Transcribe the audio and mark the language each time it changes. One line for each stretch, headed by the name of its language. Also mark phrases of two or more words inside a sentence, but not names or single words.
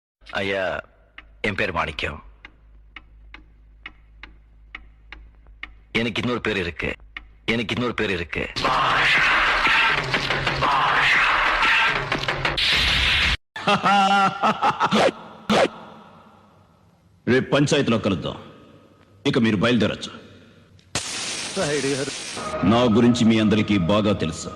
Tamil: ஐயா, என் பேர் மாணிக்கம். எனக்கு இன்னொரு பேர் இருக்கு.
Telugu: రేపు పంచాయతీలో కలుద్దాం. ఇక మీరు బయలుదేరచ్చు. నా గురించి మీ అందరికీ బాగా తెలుసు.